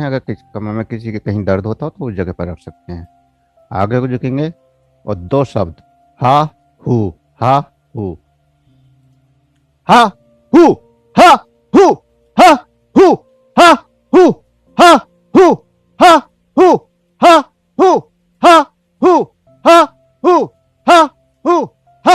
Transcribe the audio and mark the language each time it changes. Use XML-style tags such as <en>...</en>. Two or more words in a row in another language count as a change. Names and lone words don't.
<hi>अगर कमर में किसी के कहीं दर्द होता हो तो उस जगह पर रख सकते हैं। आगे को झुकेंगे और दो शब्द हा हु, हा हु, हा हु, हा हु, हा हु, हा हु, हा हु, हा हु, हा हु, हा हु, हा हु, हा हु,</hi>